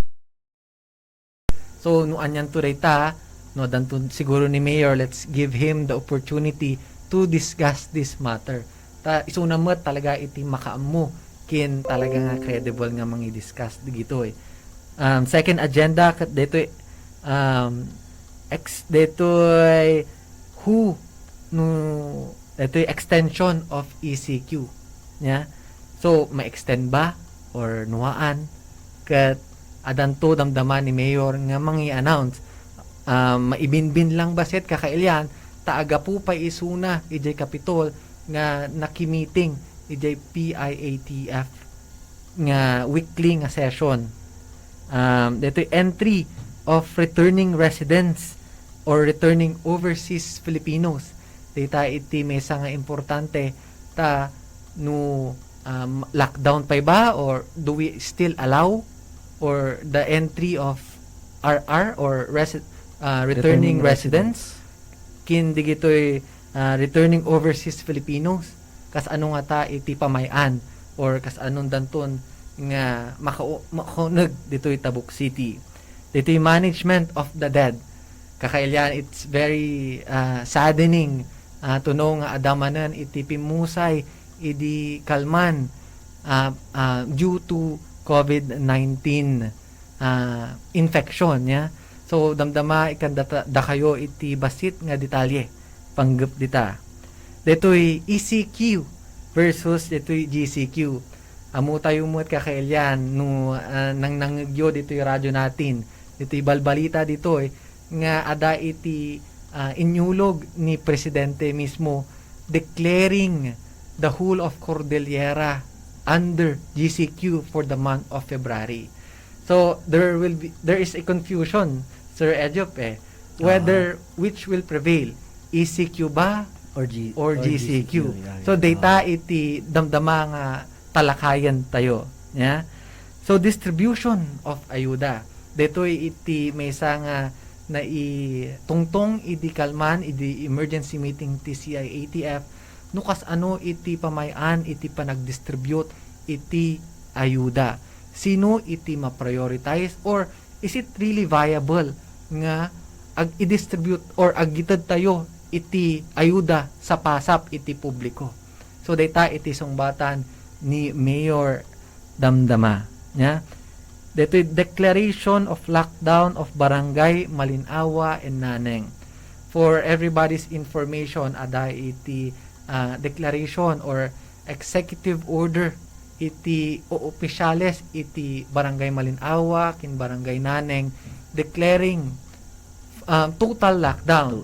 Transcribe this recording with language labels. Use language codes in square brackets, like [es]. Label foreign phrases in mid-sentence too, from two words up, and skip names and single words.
[ilo] So no anyan to dayta no danton siguro ni Mayor, [en] let's give him the opportunity to discuss this matter. [ilo] Ta isuna met talaga iti makaammo kin talaga nga credible nga mangi-discuss digito. [en] Second agenda [ilo] kat dito who no ito extension of ECQ nya. So ma-extend ba or nuwaan kat adanto damdaman ni mayor nga mangi-announce maibinbin lang basit kakailyan taaga po pa isuna ijay Capitol nga nakimiting ijay PIATF nga weekly nga session. [en] Dito entry of returning residents or returning overseas Filipinos. [ilo] Dita iti mesa nga importante ta no lockdown pa ba or [en] do we still allow or the entry of RR or returning residents [ilo] kin digitoy [en] returning overseas Filipinos [ilo] kas ano nga ta iti pamayan or kas anong danton nga makaunag ditoy Tabuk City. [en] Ditoy management of the dead. [ilo] Kakailyan [en] it's very saddening to know [ilo] nga adamanan iti pimusay idi kalman [en] due to COVID-19 infection [ilo] nya. So damdama ikan da kayo iti basit nga detalye panggap dita. Dito'y ECQ versus dito'y GCQ. Amo tayo mo't kakailyan no nang nangagyo dito'y radyo natin. Dito'y balbalita dito'y nga ada iti inyulog ni presidente mismo [en] declaring the whole of Cordillera under GCQ for the month of February. So there is a confusion, Sir Edjop, whether which will prevail, [ilo] ECQ ba or GCQ. So data iti damdama nga talakayan tayo, [en] yeah? So distribution of ayuda. [ilo] Detoy iti maysa nga na tungtong idi kalman idi [en] emergency meeting [ilo] TCI-ATF nukas ano iti pamayan iti panagdistribute iti ayuda. Sino iti ma-prioritize [en] or is it really viable [ilo] nga i-distribute or agitad tayo iti ayuda sa pasap iti publiko. So data iti sungbatan ni Mayor Damdama, nya. [en] Dito declaration of lockdown of Barangay Malinawa and Naneng. For everybody's information, [ilo] ada iti [en] declaration or executive order [ilo] iti o opisyales iti [en] Barangay Malinawa kin Barangay Naneng declaring total lockdown.